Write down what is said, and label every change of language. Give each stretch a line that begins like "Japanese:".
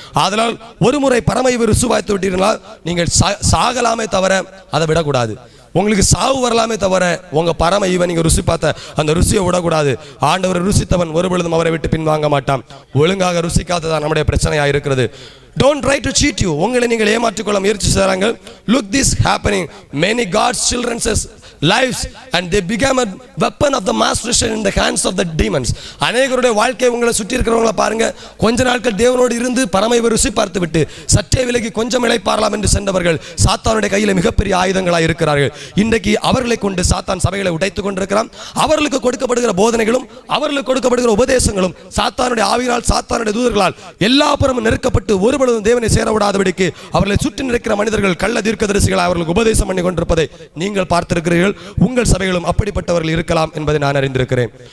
Tamil: ஆதலால் ஒரு முறை பரமையை ருசுவாய்த்து விட்டீர்களால் நீங்கள் சாகலாமே தவிர அதை விடக்கூடாது. உங்களுக்கு சாவு வரலாமே தவிர உங்க பரம ஈவன் நீங்க ருசி பார்த்த அந்த ருசியை விடக்கூடாது. ஆண்டவர் ருசித்தவன் ஒருபொழுதும் அவரை விட்டு பின்வாங்க மாட்டான். ஒழுங்காக ருசிக்காததான் நம்முடைய பிரச்சனையாக இருக்கிறது.
English: Don't try to cheat you.
Tamil: உங்களை நீங்கள் ஏமாற்றிக்கொள்ள முயற்சி செய்றாங்க.
English: Look this happening. Many God's children's lives and they become a weapon of the mass destruction in the hands of the demons.
Tamil: அநேகருடைய வாழ்க்கை உங்களை சுற்றி இருக்கிறவங்கள பாருங்க. கொஞ்ச நாட்கள் தேவனோடு இருந்து பரமையை ருசி பார்த்து விட்டு சற்றே விலகி கொஞ்சம் இளைப்பாறலாம் என்று சென்றவர்கள் சாத்தானுடைய கையில் மிகப்பெரிய ஆயுதங்களாக இருக்கிறார்கள். இன்றைக்கு அவர்களை கொண்டு சாத்தான் சபைகளை உடைத்துக் கொண்டிருக்கிறான். அவர்களுக்கு கொடுக்கப்படுகிற போதனைகளும் அவர்களுக்கு கொடுக்கப்படுகிற உபதேசங்களும் சாத்தானுடைய ஆவியால், சாத்தானுடைய தூதர்களால் எல்லா புறமும் நெருக்கப்பட்டு ஒருபொழுதும் தேவனை சேர விடாதபடிக்கு அவர்களை சுற்றி நிற்கிற மனிதர்கள் கள்ள தீர்க்கதரிசிகள் அவர்களுக்கு உபதேசம் பண்ணி கொண்டிருப்பதை நீங்கள் பார்த்திருக்கிறீர்கள். உங்கள் சபைகளும் அப்படிப்பட்டவர்கள் இருக்கலாம் என்பதை நான் அறிந்திருக்கிறேன்.